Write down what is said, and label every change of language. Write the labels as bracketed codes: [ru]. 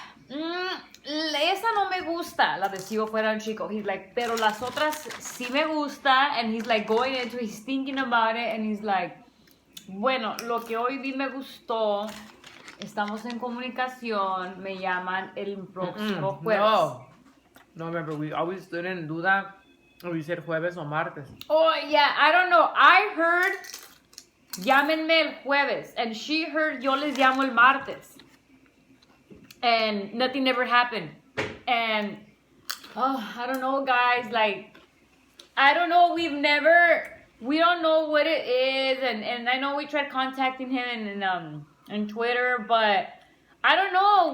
[es] Esa no me gusta, la de Si Yo Fuera Un Chico. [en] He's like, [es] pero las otras sí me gusta. [en] And he's like going into, he's thinking about it. And he's like, [es] bueno, lo que hoy vi me gustó. Estamos en comunicación. Me llaman el próximo jueves. [en] No, remember, we always didn't do that. We said [es] jueves o martes. [en] Oh, yeah, I don't know. I heard, [es] llámenme el jueves. [en] And she heard, [es] yo les llamo el martes. [en] And nothing ever happened. And, I don't know, guys, like, I don't know. We don't know what it is, and I know we tried contacting him in Twitter, but I don't know.